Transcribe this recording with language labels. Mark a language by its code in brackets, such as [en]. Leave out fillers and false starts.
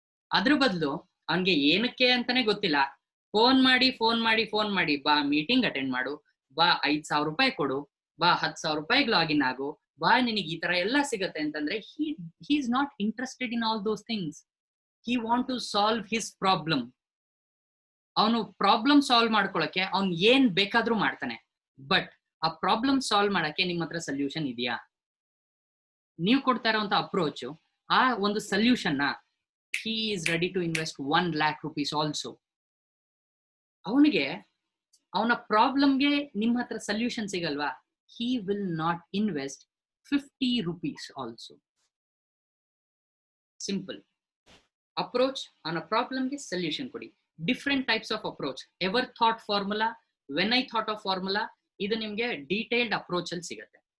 [kn] ಅದ್ರ ಬದಲು ಅವನ್ಗೆ ಏನಕ್ಕೆ ಅಂತಾನೆ ಗೊತ್ತಿಲ್ಲ, ಫೋನ್ ಮಾಡಿ ಬಾ ಮೀಟಿಂಗ್ ಅಟೆಂಡ್ ಮಾಡು, ಬಾ 5,000 ರೂಪಾಯಿ ಕೊಡು, ಬಾ 10,000 ರೂಪಾಯಿಗೆ ಲಾಗಿನ್ ಆಗು, ಬಾ ನಿನಗೆ ಈ ತರ ಎಲ್ಲ ಸಿಗತ್ತೆ ಅಂತಂದ್ರೆ [en] he is not interested in all those things. He want to solve his problem. [kn] ಅವನು ಪ್ರಾಬ್ಲಮ್ ಸಾಲ್ವ್ ಮಾಡ್ಕೊಳಕ್ಕೆ ಅವ್ನು ಏನ್ ಬೇಕಾದ್ರೂ ಮಾಡ್ತಾನೆ. ಬಟ್ ಆ ಪ್ರಾಬ್ಲಮ್ ಸಾಲ್ವ್ ಮಾಡಕ್ಕೆ ನಿಮ್ಮ ಹತ್ರ ಸೊಲ್ಯೂಷನ್ ಇದೆಯಾ? ನೀವು ಕೊಡ್ತಾ ಇರೋಂತ ಅಪ್ರೋಚ್, ಆ ಒಂದು ಸೊಲ್ಯೂಷನ್ ನ [en] he is ready to invest 1 lakh rupees also. [kn] ಅವನಿಗೆ ಅವನ ಪ್ರಾಬ್ಲಮ್ಗೆ ನಿಮ್ಮ ಹತ್ರ solution ಸಿಗಲ್ವಾ, [en] he will not invest 50 rupees also. Simple. Approach on a problem ಗೆ solution ಕೊಡಿ. Different types of approach. Ever thought formula, when I thought of formula, [kn] ಇದು ನಿಮ್ಗೆ detailed approach ಅಲ್ಲಿ ಸಿಗತ್ತೆ.